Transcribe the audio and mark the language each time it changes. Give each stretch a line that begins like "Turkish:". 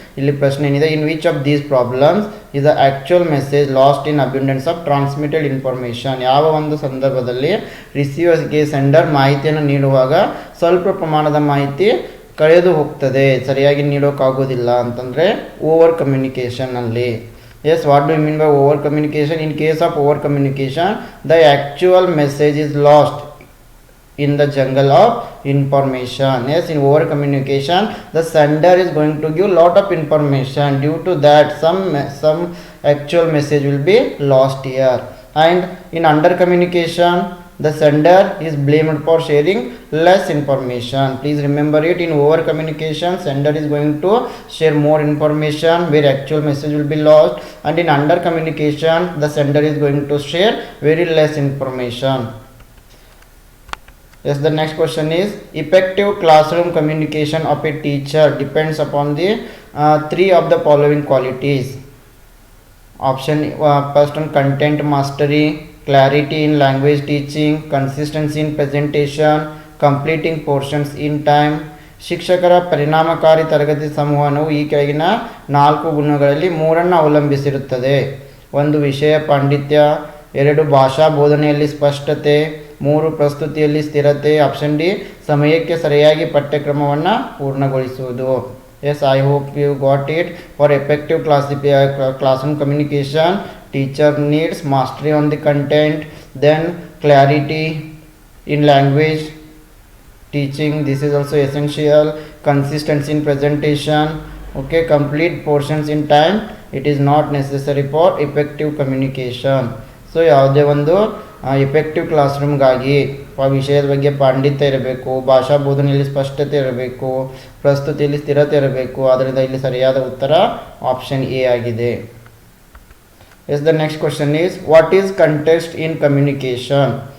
Kannada: ಇಲ್ಲಿ ಪ್ರಶ್ನೆ ಏನಿದೆ,
English: In which of these problems is the actual message lost in abundance of transmitted information?
Kannada: ಯಾವ ಒಂದು ಸಂದರ್ಭದಲ್ಲಿ ರಿಸೀವರ್ಸ್ಗೆ ಸೆಂಡರ್ ಮಾಹಿತಿಯನ್ನು ನೀಡುವಾಗ ಸ್ವಲ್ಪ ಪ್ರಮಾಣದ ಮಾಹಿತಿ ಕಳೆದು ಹೋಗ್ತದೆ, ಸರಿಯಾಗಿ ನೀಡೋಕ್ಕಾಗೋದಿಲ್ಲ ಅಂತಂದರೆ over ಕಮ್ಯುನಿಕೇಷನಲ್ಲಿ.
English: Yes, what do you mean by over communication? In case of over communication, the actual message is lost in the jungle of information. Yes, in over communication the sender is going to give lot of information, due to that some actual message will be lost here. And in under communication the sender is blamed for sharing less information. Please remember it, in over communication sender is going to share more information where actual message will be lost, and in under communication the sender is going to share very less information. Yes, the next question is effective classroom communication of a teacher depends upon the three of the following qualities. Option first on content mastery, clarity in language teaching, consistency in presentation, completing portions in time.
Kannada: ಶಿಕ್ಷಕರ ಪರಿಣಾಮಕಾರಿ ತರಗತಿ ಸಂವಹನವು ಈ ಕೆಳಗಿನ 4 ಗುಣಗಳಲ್ಲಿ 3 ಅವಲಂಬಿಸಿರುತ್ತದೆ. 1 ವಿಷಯ ಪಾಂಡಿತ್ಯ, 2 ಭಾಷಾ ಬೋಧನೆಯಲ್ಲಿ ಸ್ಪಷ್ಟತೆ, 3 ಪ್ರಸ್ತುತಿಯಲ್ಲಿ ಸ್ಥಿರತೆ. ಆಪ್ಷನ್ ಡಿ ಸಮಯಕ್ಕೆ ಸರಿಯಾಗಿ ಪಠ್ಯಕ್ರಮವನ್ನು ಪೂರ್ಣಗೊಳಿಸುವುದು.
English: Yes, I hope you got it. For effective classroom communication, teacher needs mastery on the content, then clarity in language teaching, this is also essential. Consistency in presentation, okay. Complete portions in time, it is not necessary for effective communication.
Kannada: So ಯಾವುದೇ ಒಂದು effective class ರೂಮ್ಗಾಗಿ ವಿಷಯದ ಬಗ್ಗೆ ಪಾಂಡಿತ್ಯ ಇರಬೇಕು, ಭಾಷಾ ಬೋಧನೆಯಲ್ಲಿ ಸ್ಪಷ್ಟತೆ ಇರಬೇಕು, ಪ್ರಸ್ತುತಿಯಲ್ಲಿ ಸ್ಥಿರತೆ ಇರಬೇಕು. ಆದ್ದರಿಂದ ಇಲ್ಲಿ ಸರಿಯಾದ ಉತ್ತರ ಆಪ್ಷನ್ ಎ ಆಗಿದೆ.
English: Yes the next question is what is context in communication?